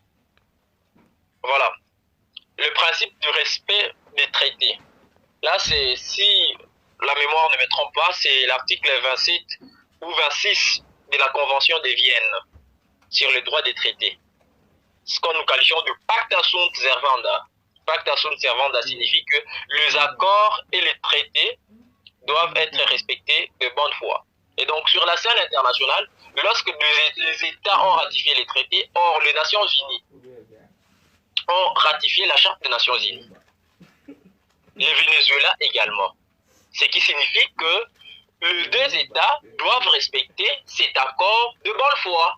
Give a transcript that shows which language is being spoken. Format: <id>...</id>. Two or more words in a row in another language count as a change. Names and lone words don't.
<fr>Voilà. Le principe du respect des traités. Là, c'est, si la mémoire ne me trompe pas, c'est l'article 27 ou 26 de la Convention de Vienne sur le droit des traités. Ce qu'on nous qualifions de</fr> <la>pacta sunt servanda. Pacta sunt servanda</la> <fr>signifie que les accords et les traités doivent être respectés de bonne foi. Et donc, sur la scène internationale, lorsque les États ont ratifié les traités, or les Nations Unies ont ratifié la Charte des Nations Unies. Le Venezuela également. Ce qui signifie que les deux États doivent respecter cet accord de bonne foi.</fr>